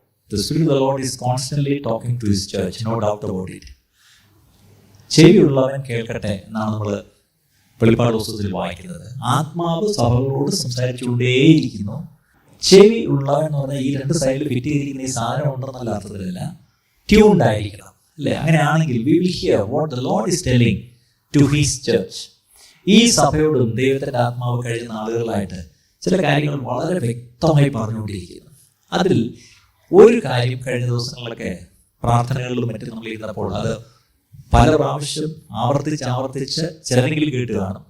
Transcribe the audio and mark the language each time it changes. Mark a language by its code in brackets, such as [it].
[en] The Spirit of the Lord is constantly talking to His church, no doubt about it. [ml] ചെവിയുള്ളവൻ കേൾക്കട്ടെ എന്നാണ് നമ്മൾ വെളിപ്പാട് പുസ്തകത്തിൽ വായിക്കുന്നത്. ആത്മാവ് സഭകളോട് സംസാരിച്ചുകൊണ്ടേയിരിക്കുന്നു. ചെവി ഉള്ളവൻ എന്ന് പറഞ്ഞാൽ ഈ രണ്ട് സൈഡിൽ ഫിറ്റ് ചെയ്തിരിക്കുന്ന ഈ സാധനം ഉണ്ടെന്നല്ല അർത്ഥത്തിലല്ല, ട്യൂൺഡ് ആയിരിക്കണം അല്ലേ? [en] അങ്ങനെയാണെങ്കിൽ we will hear what the Lord is telling to His church. [ml] ഈ സഭയോടും ദൈവത്തിൻ്റെ ആത്മാവ് കഴിഞ്ഞ നാളുകളായിട്ട് ചില കാര്യങ്ങൾ വളരെ വ്യക്തമായി പറഞ്ഞുകൊണ്ടിരിക്കുന്നു. അതിൽ ഒരു കാര്യം കഴിഞ്ഞ ദിവസങ്ങളിലൊക്കെ പ്രാർത്ഥനകളിലും മറ്റും നമ്മൾ ഇരുന്നപ്പോൾ അത് പല പ്രാവശ്യം ആവർത്തിച്ച് ചിലരെങ്കിലും കേട്ട് കാണും.